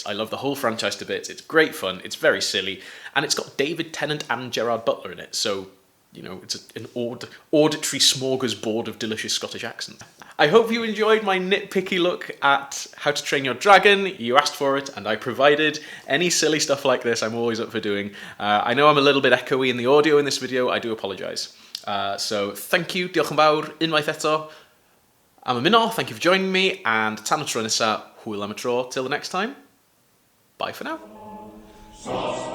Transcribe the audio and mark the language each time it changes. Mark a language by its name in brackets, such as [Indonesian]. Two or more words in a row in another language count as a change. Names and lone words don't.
[English] I love the whole franchise to bits. It's great fun, it's very silly, and it's got David Tennant and Gerard Butler in it, so, you know, it's an auditory smorgasbord of delicious Scottish accents. I hope you enjoyed my nitpicky look at How to Train Your Dragon. You asked for it, and I provided. Any silly stuff like this, I'm always up for doing. I know I'm a little bit echoey in the audio in this video. I do apologise. So, thank you, [Welsh] diolch yn fawr, unwaith eto. [English] I'm ymuno, thank you for joining me, and [Welsh] tan y tro nesa, hwyl am y tro. [English] Till the next time, bye for now.